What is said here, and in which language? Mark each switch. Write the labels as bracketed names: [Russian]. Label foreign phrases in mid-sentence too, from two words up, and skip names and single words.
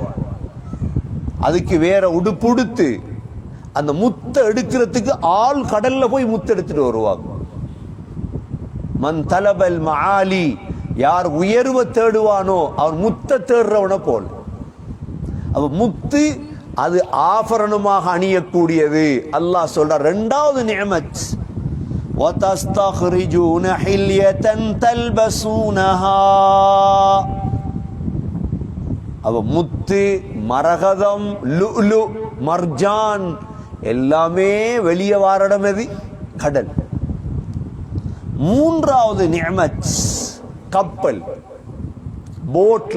[Tamil] அதுக்கு வேற உடுப்புடுத்து அந்த முத்த எடுக்கிறதுக்கு ஆள் கடல்ல போய் முத்த எடுத்துட்டு வருவாங்க. [Arabic] من طلب المعالي, [Tamil] யார் உயர்வை தேடுவானோ அவன் முத்த தேடுறவன போல. அப்ப முத்து அது ஆபரணமாக அணியக்கூடியது. அல்லாஹ் சொல்ற இரண்டாவது நிஅமத், [Arabic] وَتَسْتَخْرِجُونَ حِلْيَةً تَلْبَسُونَهَا. [Tamil] அவ முத்து மரகதம் [Arabic] لؤلؤ مرجان [Tamil] எல்லாமே வெளியே வாரடம் எது? கடல். மூன்றாவது நிஅமத் கப்பல், போட்ல.